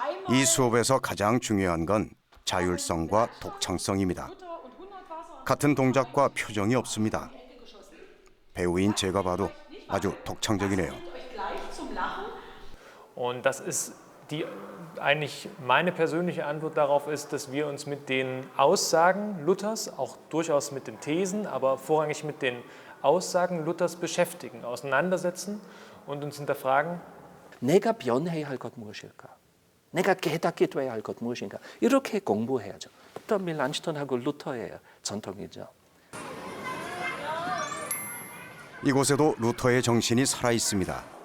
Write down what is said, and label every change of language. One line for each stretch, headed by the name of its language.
Korean: 이 수업에서 가장 중요한 건 자율성과 독창성입니다. 같은 동작과 표정이 없습니다. 배우인 제가 봐도 아주 독창적이네요.
German: Und das ist eigentlich meine persönliche Antwort darauf ist, dass wir uns mit den Aussagen Luthers, auch durchaus mit den Thesen, aber vorrangig mit den Aussagen Luthers beschäftigen, auseinandersetzen und uns hinterfragen,
Korean: 내가 변해야 할 것 무엇일까? 내가 깨닫게 돼야 할 것 무엇인가? 이렇게 공부해야죠. 또 밀란슈턴하고 루터의 전통이죠. 이곳에도 루터의 정신이 살아 있습니다.